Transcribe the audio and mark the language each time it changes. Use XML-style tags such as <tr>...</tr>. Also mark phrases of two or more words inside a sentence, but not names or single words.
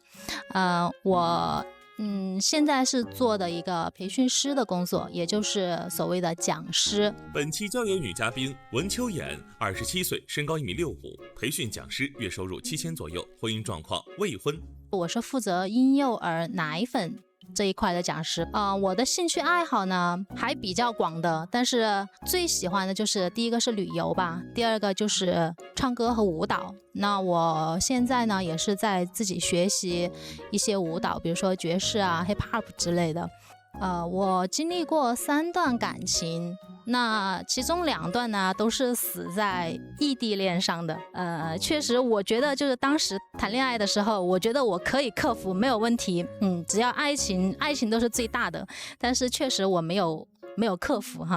<zh>我現在是做的一個培訓師的工作，也就是所謂的講師。本期交友女嘉賓文秋妍，27歲，身高1.65米，培訓講師，月收入7000左右，婚姻狀況未婚。我是負責嬰幼兒奶粉這一塊的講師。我的興趣愛好呢還比較廣的，但是最喜歡的就是第一個是旅遊吧，第二個就是唱歌和舞蹈。那我現在呢也是在自己學習一些舞蹈，比如說爵士啊、</zh> <en>hip hop</en> <zh>之類的。我經歷過3段感情，那其中2段呢都是死在異地戀上的。確實我覺得就是當時談戀愛的時候，我覺得我可以克服，沒有問題。只要愛情都是最大的，但是確實我沒有克服哈。</zh>